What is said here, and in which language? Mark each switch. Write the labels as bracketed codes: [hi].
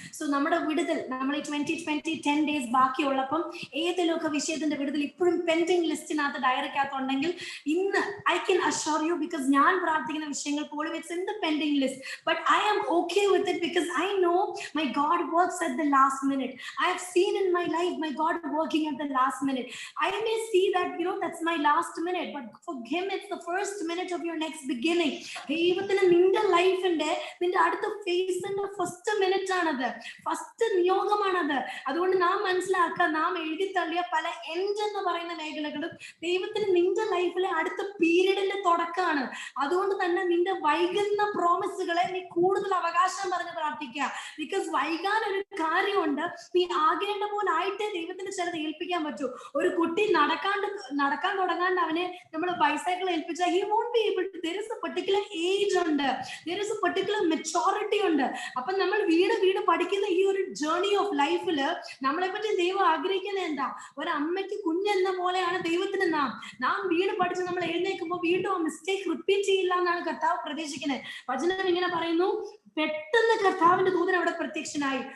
[ml] So നമ്മുടെ വിടുതൽ, നമ്മൾ ഈ 2020 10 days ബാക്കിയുള്ളപ്പം ഏതെങ്കിലുമൊക്കെ വിഷയത്തിന്റെ വിടുതൽ ഇപ്പോഴും പെൻഡിങ് ലിസ്റ്റിനകത്ത് ഡയറിക്കകത്ത് ഉണ്ടെങ്കിൽ ഇന്ന് [en] I can assure you, [ml] because ഞാൻ പ്രാർത്ഥിക്കുന്ന വിഷയങ്ങൾ പോലും [en] It's in the pending list, but I am okay with it because I know my God works at the last minute. I have seen in my life my God working at the last minute. I may see that, that's my last minute, but for him it's the first minute of your next beginning. [ml] ദൈവത്തിന് നിന്റെ ലൈഫിന്റെ നിന്റെ അടുത്ത ഫേസിന്റെ first minute ആണത്, first നിയോഗമാണത്. അതുകൊണ്ട് നാം മനസ്സിലാക്കുക, നാം എഴുതി തള്ളിയ പല എൻഡ് എന്ന് പറയുന്ന മേഖലകളും ദൈവത്തിന് നിന്റെ ലൈഫിലെ അടുത്ത പീരീഡിന്റെ തുടക്കമാണ്. അതുകൊണ്ട് തന്നെ നിന്റെ വൈകുന്ന പ്രോമിസുകളെ നീ കൂടുതൽ അവകാശം പറഞ്ഞ് പ്രാർത്ഥിക്കുക. ബിക്കോസ് വൈകാൻ ഒരു കാര്യമുണ്ട്, നീ ആകേണ്ട പോലെ ആയിട്ടേ ദൈവത്തിന് ചിലത് ഏൽപ്പിക്കാൻ പറ്റൂ. ഒരു കുട്ടി നടക്കാൻ തുടങ്ങാണ്ട് അവനെ നമ്മൾ bicycle ഏൽപ്പിച്ചാൽ [en] he won't be able to. There is a particular age ഉണ്ട്, there is a particular maturity ഉണ്ട്. [ml] അപ്പൊ നമ്മൾ വീട് പഠിക്കുന്ന ഈ ഒരു ജേർണി ഓഫ് ലൈഫില് നമ്മളെ പറ്റി ദൈവം ആഗ്രഹിക്കുന്നത് എന്താ? ഒരു അമ്മയ്ക്ക് കുഞ്ഞെന്ന പോലെയാണ് ദൈവത്തിന് നാം വീട് പഠിച്ച് നമ്മൾ എഴുന്നേൽക്കുമ്പോൾ വീണ്ടും ആ മിസ്റ്റേക്ക് റിപ്പീറ്റ് ചെയ്യില്ല എന്നാണ് കർത്താവ് പ്രതീക്ഷിക്കുന്നത്. വചനം ഇങ്ങനെ പറയുന്നു, പെട്ടെന്ന് കർത്താവിന്റെ ദൂതൻ അവിടെ പ്രത്യക്ഷനായി.